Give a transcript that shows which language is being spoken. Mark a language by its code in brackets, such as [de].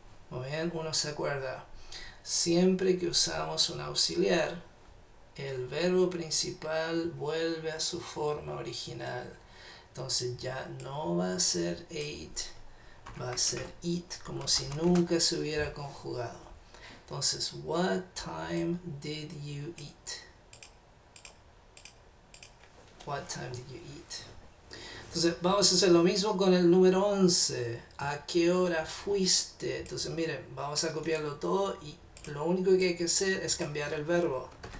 [es] Muy bien, uno se acuerda. Siempre que usamos un auxiliar, el verbo principal vuelve a su forma original. Entonces ya no va a ser ate, va a ser eat, como si nunca se hubiera conjugado. [en] Entonces, what time did you eat? What time did you eat? [es] Entonces, vamos a hacer lo mismo con el número 11. ¿A qué hora fuiste? Entonces, miren, vamos a copiarlo todo y lo único que hay que hacer es cambiar el verbo.